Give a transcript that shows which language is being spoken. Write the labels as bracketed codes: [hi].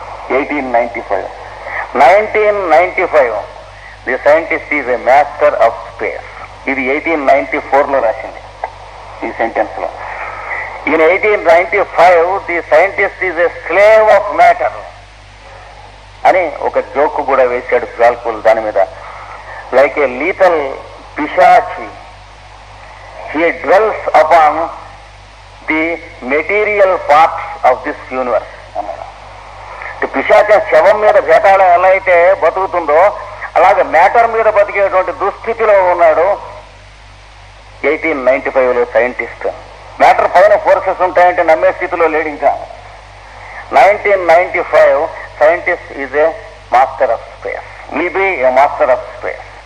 [en] 1895. 1995 the scientist is a master of space. [te] ఇది 1894లో రాసింది ఈ సెంటెన్స్ లో. [en] In 1895 the scientist is a slave of matter [te] అని ఒక జోక్ కూడా వేశాడు జ్వాల్కూల్ దాని మీద. [en] Like a little పిశాచి he dwells upon the material parts of this universe. [te] పిశాచ శవం మీద భేటాళం ఎలా అయితే బతుకుతుందో అలాగే మ్యాటర్ మీద బతికేటువంటి దుస్థితిలో ఉన్నాడు 1895లో సైంటిస్ట్. మ్యాటర్ పైన ఫోర్సెస్ ఉంటాయంటే నమ్మే స్థితిలో లేడు ఇంకా. [en] 1995 scientist is a master of space, will be a master of space.